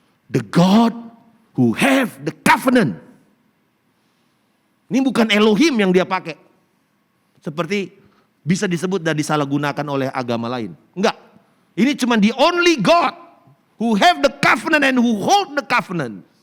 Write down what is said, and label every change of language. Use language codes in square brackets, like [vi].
[en] The God who have the covenant. [id] Ini bukan Elohim yang dia pakai. Seperti bisa disebut dan disalahgunakan oleh agama lain. Enggak. Ini cuma [en] the only God who have the covenant and who hold the covenant.